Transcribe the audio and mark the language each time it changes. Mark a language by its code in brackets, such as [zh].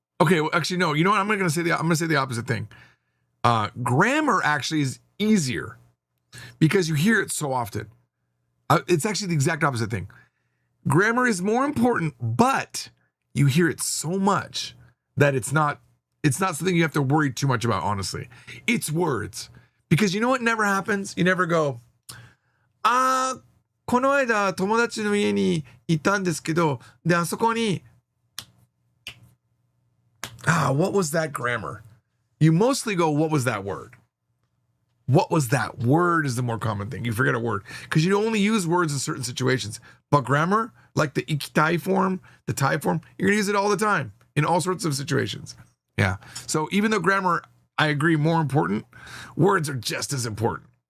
[en] Okay, well, actually, no. You know what? I'm going to say the opposite thing. Grammar actually is easier because you hear it so often. It's actually the exact opposite thing. Grammar is more important, but you hear it so much that it's not something you have to worry too much about, honestly. It's words. Because you know what never happens? You never go, [ja] この間友達の家に行ったんですけど、で、あそこに、 [en] what was that grammar? You mostly go, what was that word? What was that word is the more common thing. You forget a word. Because you only use words in certain situations. But grammar, like the ikitai form, the tai form, you're going to use it all the time in all sorts of situations. Yeah. So even though grammar, I agree, more important, words are just as important.